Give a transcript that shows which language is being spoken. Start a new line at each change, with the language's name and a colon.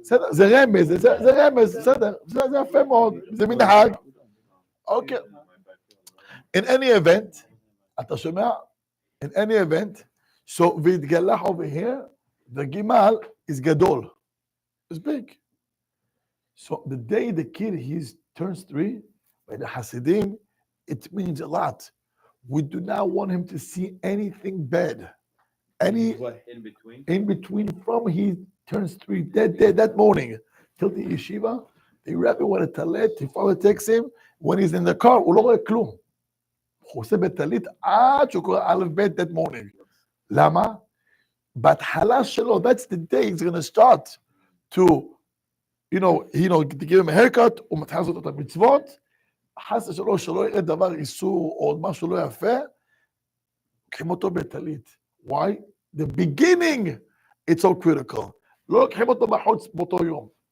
Hebrew: זה רמז, בסדר, זה יפה מאוד, זה מנהג. אוקיי.
English: In any event,
Hebrew: אתה שומע?
English: In any event, so והתגלח over here, the gimal is gadol. It's big. So the day the kid turns 3, by the Hasidim, it means a lot. We do not want him to see anything bad. In between from he turns 3 that morning till the yeshiva, the rabbi wanted talit, his father takes him, when he's in the car,
Hebrew: הוא לא רואה כלום. הוא עושה בטלית עד שהוא קורא א' ב'
English: that morning.
Hebrew: למה? בהתחלה שלו,
English: that's the day he's going to start to, to give him a haircut,
Hebrew: הוא מתחיל לעשות את המצוות, חס ושלום שלא יראה דבר איסור או משהו לא יפה, לוקחים אותו בטלית.
English: Why? The beginning, it's so critical.
Hebrew: לא לוקחים אותו בחוץ באותו יום.